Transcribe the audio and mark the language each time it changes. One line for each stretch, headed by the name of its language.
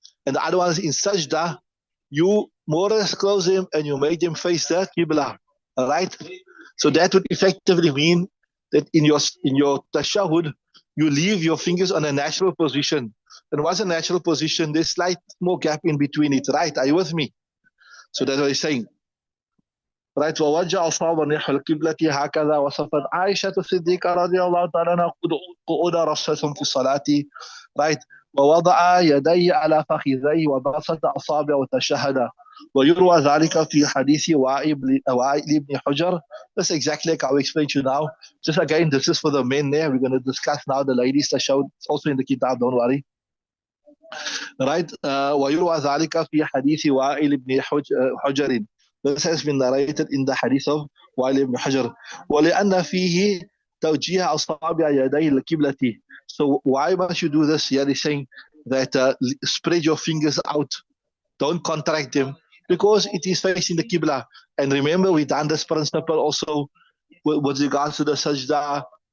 English: And the other one is in sajda, you more or less close them and you make them face the Qibla, right? So that would effectively mean that in your tashahud, you leave your fingers on a natural position. And what's a natural position? There's slight more gap in between it, right? Are you with me? So that's what he's saying. Right,
Arabic: ووجه أصابع نحو القبلة هكذا وصفت عائشة الصديقة رضي الله تعالى عنها قعود رسولهم في الصلاة.
English: Right,
Arabic: ووضع يديه على فخذيه وبسط أصابعه وتشهد. ويروى ذلك في حديث وائل بن حجر.
English: That's exactly like I will explain to you now. Just again, this is for the men there. We're going to discuss now the ladies that showed. It's also in the kitab, don't worry. Right,
Arabic: ويروى ذلك في حديث وائل بن حجر.
English: This has been narrated in the hadith of Wa'il ibn Hajar.
Arabic: وَلِأَنَّ فِيهِ تَوْجِيهَ أَصَابِعَ يَدَيْ الْقِبْلَةِ.
English: So why must you do this? Here he's saying that spread your fingers out. Don't contract them, because it is facing the Qibla. And remember, we've done this principle also with regards to the sajda.